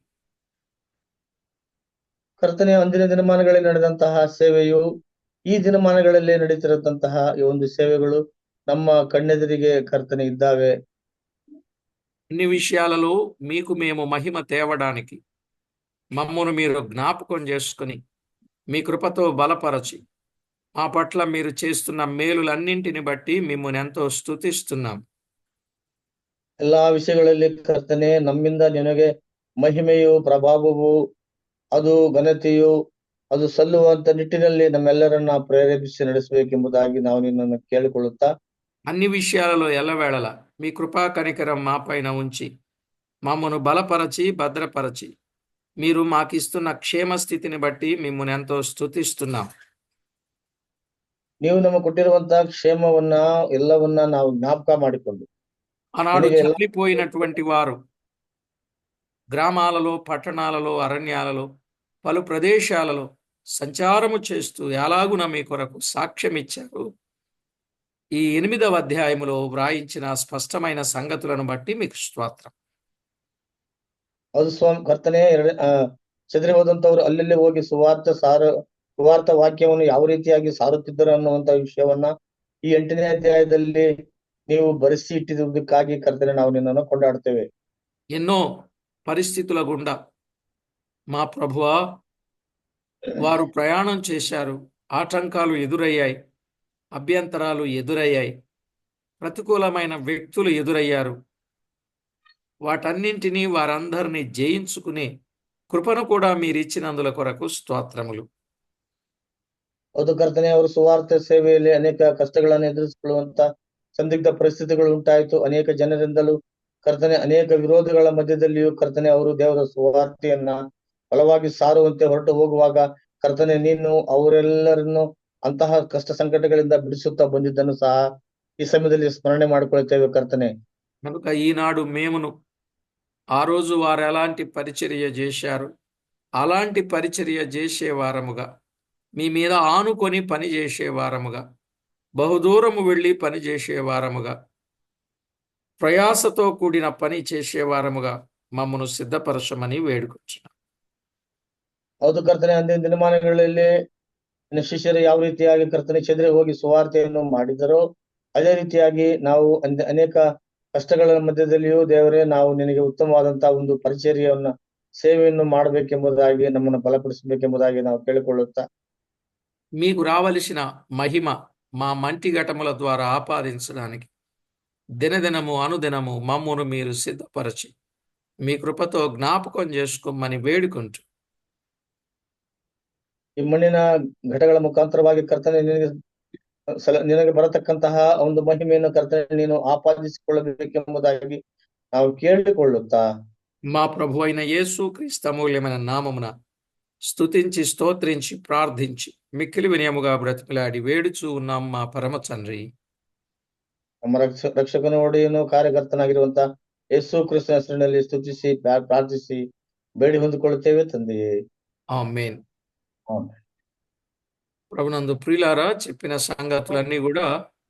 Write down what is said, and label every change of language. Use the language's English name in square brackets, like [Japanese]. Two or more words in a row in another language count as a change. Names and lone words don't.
[Kannada] ಕರ್ತನೆ, ಅಂದಿನ ದಿನಮಾನಗಳಲ್ಲಿ ನಡೆದಂತಹ ಸೇವೆಯು ಈ ದಿನಮಾನಗಳಲ್ಲಿ ನಡೀತಿರತಂತಹ ಈ ಒಂದು ಸೇವೆಗಳು ನಮ್ಮ ಕಣ್ಣೆದುರಿಗೆ ಕರ್ತನೆ ಇದ್ದಾವೆ. [Telugu] అన్ని విషయాలలో మీకు మేము మహిమ తేవడానికి మమ్మను మీరు జ్ఞాపకం చేసుకుని మీ కృపతో బలపరచి మా పట్ల మీరు చేస్తున్న మేలులన్నింటిని బట్టి మిమ్మల్ని ఎంతో స్తుతిస్తున్నాం. [Kannada] ಎಲ್ಲಾ ವಿಷಯಗಳಲ್ಲಿ ಕರ್ತನೆ, ನಮ್ಮಿಂದ ನಿನಗೆ ಮಹಿಮೆಯು ಪ್ರಭಾವವು ಅದು ಘನತೆಯು ಅದು ಸಲ್ಲುವಂತ ನಿಟ್ಟಿನಲ್ಲಿ ನಮ್ಮೆಲ್ಲರನ್ನ ಪ್ರೇರೇಪಿಸಿ ನಡೆಸಬೇಕೆಂಬುದಾಗಿ ನಾವು ನಿನ್ನನ್ನು ಕೇಳಿಕೊಳ್ಳುತ್ತಾ, [Telugu] అన్ని విషయాలలో ఎల్లవేళల మీ కృపా కనికరం మా పైన ఉంచి మమ్మను బలపరచి భద్రపరచి మీరు మాకిస్తున్న క్షేమ స్థితిని బట్టి మిమ్మల్ని ఎంతో స్తుతిస్తున్నాం. [Kannada] ನೀವು ನಮಗೆ ಕೊಟ್ಟಿರುವಂತಹ ಕ್ಷೇಮವನ್ನ ಎಲ್ಲವನ್ನ ನಾವು ಜ್ಞಾಪಕ ಮಾಡಿಕೊಂಡು [Telugu] ఆనాడు [Kannada] ನಿನಗೆ ಎಲ್ಲ [Telugu] చనిపోయినటువంటి వారు గ్రామాలలో, పట్టణాలలో, అరణ్యాలలో, పలు ప్రదేశాలలో సంచారము చేస్తూ ఎలాగున మీ కొరకు సాక్ష్యం ఇచ్చారు. ఈ 8వ అధ్యాయములో వ్రాయించిన స్పష్టమైన సంగతులను బట్టి మీకు స్తోత్రం. [Kannada] ಅದು ಸ್ವಾಮಿ ಕರ್ತನೆ, ಚದರಿ ಹೋದಂತವ್ರು ಅಲ್ಲಲ್ಲಿ ಹೋಗಿ ಸುವಾರ್ಥ ವಾಕ್ಯವನ್ನು ಯಾವ ರೀತಿಯಾಗಿ ಸಾರುತ್ತಿದ್ದರು ಅನ್ನುವಂತ ವಿಷಯವನ್ನ ಈ 8ನೇ ಅಧ್ಯಾಯದಲ್ಲಿ ನೀವು ಬರೆಸಿ ಇಟ್ಟಿರುವುದಕ್ಕಾಗಿ ಕರ್ತನೆ ನಾವು ನಿನ್ನನ್ನು ಕೊಂಡಾಡ್ತೇವೆ. [Telugu] ఎన్నో పరిస్థితుల గుండా మా ప్రభువా వారు ప్రయాణం చేశారు. ఆటంకాలు ఎదురయ్యాయి, అభ్యంతరాలు ఎదురయ్యాయి, ప్రతికూలమైన వ్యక్తులు ఎదురయ్యారు. వాటన్నింటినీ వారందరినీ జయించుకునే కృపను కూడా మీరిచ్చినందుల కొరకు స్తోత్రములు. [Kannada] ಹೌದು ಕರ್ತನೆ, ಅವರು ಸುವಾರ್ಥ ಸೇವೆಯಲ್ಲಿ ಅನೇಕ ಕಷ್ಟಗಳನ್ನು ಎದುರಿಸಿಕೊಳ್ಳುವಂತ ಸಂದಿಗ್ಧ ಪರಿಸ್ಥಿತಿಗಳು ಉಂಟಾಯಿತು. ಅನೇಕ ಜನರಿಂದಲೂ ಕರ್ತನೆ, ಅನೇಕ ವಿರೋಧಗಳ ಮಧ್ಯದಲ್ಲಿಯೂ ಕರ್ತನೆ ಅವರು ದೇವರ ಸುವಾರ್ತೆಯನ್ನ ಬಲವಾಗಿ ಸಾರುವಂತೆ ಹೊರಟು ಹೋಗುವಾಗ ಕರ್ತನೆ, ನೀನು ಅವರೆಲ್ಲರನ್ನು ಅಂತಹ ಕಷ್ಟ ಸಂಕಟಗಳಿಂದ ಬಿಡಿಸುತ್ತಾ ಬಂದಿದ್ದನ್ನು ಸಹ ಈ ಸಮಯದಲ್ಲಿ ಸ್ಮರಣೆ ಮಾಡಿಕೊಳ್ತೇವೆ ಕರ್ತನೆ. [Telugu] కనుక ఈనాడు మేమును ఆ రోజు వారు ఎలాంటి పరిచర్య చేశారు అలాంటి పరిచర్య చేసే వారముగా, మీ మీద ఆనుకొని పని చేసే వారముగా, బహుదూరము వెళ్ళి పని చేసే వారముగా, ప్రయాసతో కూడిన పని చేసే వారముగా మమ్మను సిద్ధపరచమని వేడుకొచ్చున్నాం. [Kannada] ಹೌದು ಕರ್ತನೆ, ಅಂದಿನ ದಿನಮಾನಗಳಲ್ಲಿ ನಿನ್ನ ಶಿಷ್ಯರು ಯಾವ ರೀತಿಯಾಗಿ ಕರ್ತನೆ ಚದರಿ ಹೋಗಿ ಸುವಾರ್ತೆಯನ್ನು ಮಾಡಿದರೋ ಅದೇ ರೀತಿಯಾಗಿ ನಾವು ಅನೇಕ ಕಷ್ಟಗಳ ಮಧ್ಯದಲ್ಲಿಯೂ ದೇವರೇ ನಾವು ನಿನಗೆ ಉತ್ತಮವಾದಂತಹ ಒಂದು ಪರಿಚರ್ಯವನ್ನ సేవను ಮಾಡಬೇಕೆಂಬುದಾಗಿ ನಮ್ಮನ್ನು బలపಡಿಸಬೇಕೆಂಬುದಾಗಿ ನಾವು ಕೇಳಿಕೊಳ್ಳುತ್ತಾ, [Telugu] మీకు రావలసిన మహిమ మా మంటి ఘటముల ద్వారా ఆపాదించడానికి దినదినము అనుదినము మమ్మును మీరు సిద్ధపరచి మీ కృపతో జ్ఞాపకం చేసుకోమని వేడుకుంటూ [Kannada] ಈ ಮಣ್ಣಿನ ಘಟಗಳ ಮುಖಾಂತರವಾಗಿ ಕರ್ತನೆ ನಿನಗೆ ಬರತಕ್ಕಂತಹ ಒಂದು ಮಹಿಮೆಯನ್ನು ಕರ್ತನೆ ನೀನು ಆಪಾದಿಸಿಕೊಳ್ಳಬೇಕೆಂಬುದಾಗಿ ನಾವು ಕೇಳಿಕೊಳ್ಳುತ್ತಾ [Telugu] మా ప్రభు అయిన యేసు క్రీస్తు అమూల్యమైన నామమున స్తుతించి స్తోత్రించి ప్రార్థించి మిక్కిలి వినయముగా బ్రతిమలాడి వేడుచూ ఉన్నాం మా పరమ తండ్రి. [Kannada] ನಮ್ಮ ರಕ್ಷಕನು ಒಡೆಯನು ಕಾರ್ಯಕರ್ತನಾಗಿರುವಂತ ಯೇಸು ಕ್ರಿಸ್ತನ ಹೆಸರಿನಲ್ಲಿ ಸ್ತುತಿಸಿ ಪ್ರಾರ್ಥಿಸಿ ಬೇಡಿ ಹೊಂದಿಕೊಳ್ಳುತ್ತೇವೆ ತಂದೆಯೇ. [Telugu] ఆమేన్. [Kannada] ಆಮೆನ್. [Telugu] ప్రభునందు ప్రియులారా, చెప్పిన సంగతులన్నీ కూడా